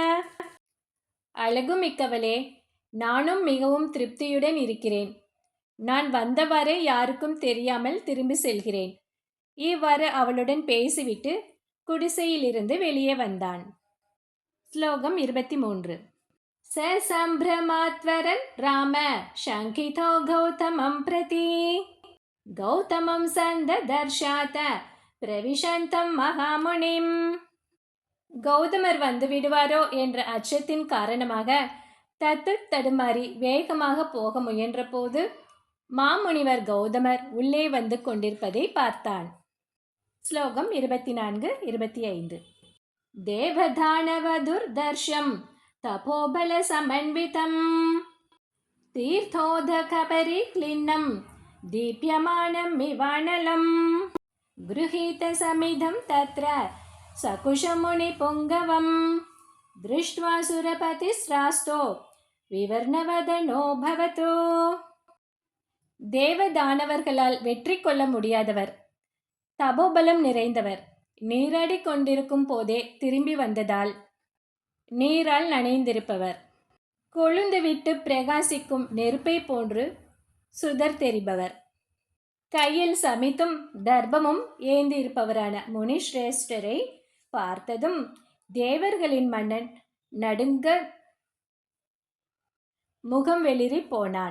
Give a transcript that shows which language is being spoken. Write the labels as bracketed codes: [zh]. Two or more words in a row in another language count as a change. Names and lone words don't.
[ta] அழகுமிக்கவளே, நானும் மிகவும் திருப்தியுடன் இருக்கிறேன். நான் வந்தவாறே யாருக்கும் தெரியாமல் திரும்பி செல்கிறேன். இவ்வாறு அவளுடன் பேசிவிட்டு குடிசையிலிருந்து வெளியே வந்தான். ஸ்லோகம் 23. [sa] स सम्भ्रमात्वरन् राम शङ्कितो गौतमं प्रति गौतमं सन्ददर्शात प्रविशन्तं महामुनिम्. [ta] கௌதமர் வந்து விடுவாரோ என்ற அச்சத்தின் காரணமாக தத்து தடுமாறி வேகமாக போக முயன்றபோது மாமுனிவர் கௌதமர் உள்ளே வந்து கொண்டிருப்பதை பார்த்தான். ஸ்லோகம் 24-25. [sa] देवदानवदुर्धर्षं तपोबल समन्वितम् तीर्थोदकपरिक्लिन्नं दीप्यमानम् इवानलम् गृहीत समिधं तत्र सकुशमुनि पुङ्गवं दृष्ट्वा सुरपतिस्रास्तो विवर्णवदनो भवतो. [ta] தேவதானவர்களால் வெற்றி கொள்ள முடியாதவர், தபோபலம் நிறைந்தவர், நீராடி கொண்டிருக்கும் போதே திரும்பி வந்ததால் நீரால் நனைந்திருப்பவர், கொழுந்துவிட்டு பிரகாசிக்கும் நெருப்பை போன்று சுடர் தெரிபவர், கையில் சமித்தும் தர்பமும் ஏந்தி இருப்பவரான முனிஸ்ரேஷ்டரை பார்த்ததும் தேவர்களின் மன்னன் நடுங்க முகம் வெளிரி போனான்.